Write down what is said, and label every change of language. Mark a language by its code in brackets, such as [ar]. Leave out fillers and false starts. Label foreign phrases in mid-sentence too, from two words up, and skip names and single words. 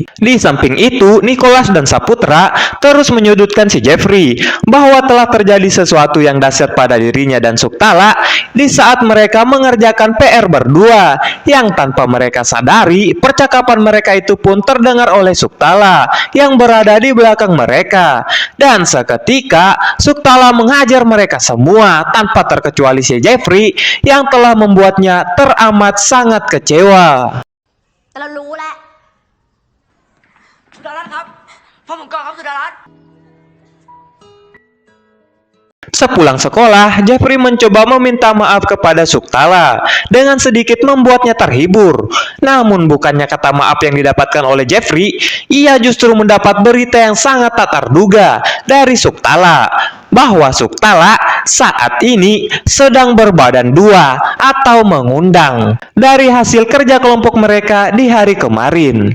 [id] Di samping itu, Nicholas dan Saputra terus menyudutkan si Jeffrey, bahwa telah terjadi sesuatu yang dahsyat pada dirinya dan Suktala di saat mereka mengerjakan PR berdua, yang tanpa mereka sadari, percakapan mereka itu pun terdengar oleh Suktala yang berada di belakang mereka. Dan seketika, Suktala menghajar mereka semua tanpa terkecuali si Jeffrey yang telah membuatnya teramat sangat kecewa. [th] แต่เรารู้แล้ว สุดารัตน์ครับพ่อผมก่อนครับสุดารัตน์ [id] Sepulang sekolah, Jeffrey mencoba meminta maaf kepada Suktala dengan sedikit membuatnya terhibur. Namun bukannya kata maaf yang didapatkan oleh Jeffrey, ia justru mendapat berita yang sangat tak terduga dari Suktala, bahwa Suktala saat ini sedang berbadan dua atau mengundang dari hasil kerja kelompok mereka di hari kemarin.